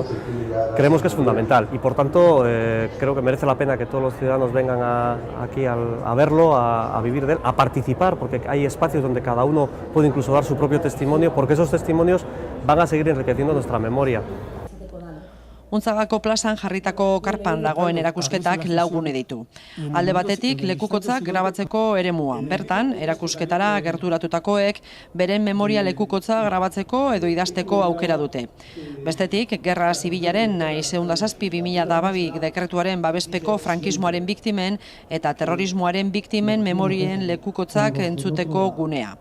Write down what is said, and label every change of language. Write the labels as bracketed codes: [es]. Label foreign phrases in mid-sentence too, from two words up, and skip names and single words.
[es] Creemos que es fundamental y por tanto creo que merece la pena que todos los ciudadanos vengan aquí a verlo, a vivir de él, a participar, porque hay espacios donde cada uno puede incluso dar su propio testimonio, porque esos testimonios van a seguir enriqueciendo nuestra memoria. [eu] Untzagako plazan jarritako karpan dagoen erakusketak 4 gune ditu. Alde batetik lekukotzak grabatzeko eremua. Bertan, erakusketara gerturatutakoek beren memoria lekukotza grabatzeko edo idazteko aukera dute. Bestetik, Gerra Zibilaren nahiz 2007-2012 dekretuaren babespeko frankismoaren biktimen eta terrorismoaren biktimen memorien lekukotzak entzuteko gunea.